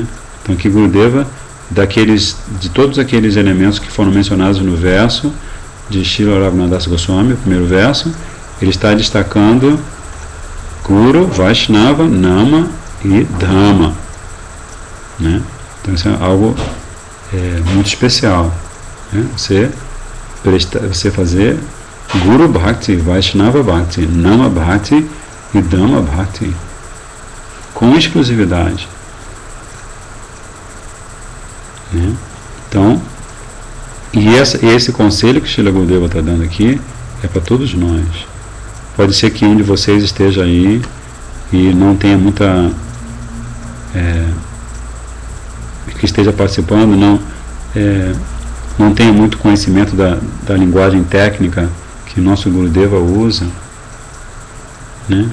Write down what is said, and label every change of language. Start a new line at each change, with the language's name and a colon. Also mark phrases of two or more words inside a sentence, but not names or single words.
Portuguese: Então aqui Gurudeva, de todos aqueles elementos que foram mencionados no verso de Srila Raghunath Das Goswami, o primeiro verso, ele está destacando Guru, Vaishnava, Nama e Dhamma. Né? Então isso é algo muito especial. Né? Você fazer Guru Bhakti, Vaishnava Bhakti, Nama Bhakti e Dhamma Bhakti com exclusividade. Né? Então, e esse conselho que Srila Gurudeva está dando aqui é para todos nós. Pode ser que um de vocês esteja aí e não tenha muita que esteja participando, não tenha muito conhecimento da linguagem técnica que nosso Gurudeva usa, né?